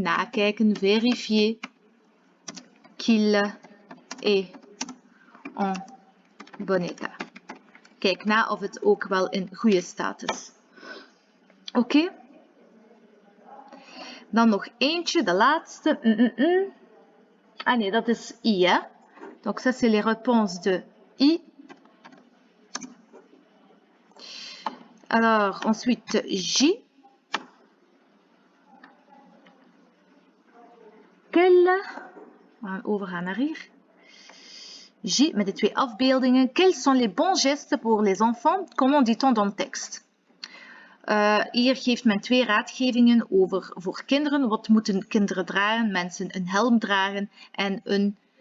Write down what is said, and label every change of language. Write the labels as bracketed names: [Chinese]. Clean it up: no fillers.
[Dutch] Nakijken, [French] vérifier qu'il est en bon état. [Dutch] Kijk na of het ook wel in goede staat is. Oké. Dan nog eentje, de laatste. Ah nee, dat is I, hè. [French] Donc ça c'est les réponses de I. Alors, ensuite J. [Dutch] We gaan overgaan naar hier. J, met de 2 afbeeldingen. [French] Quels sont les bons gestes pour les enfants? Comment dit-on dans le texte? [Dutch] Hier geeft men 2 raadgevingen voor kinderen. Wat moeten kinderen dragen? Mensen een helm dragen en een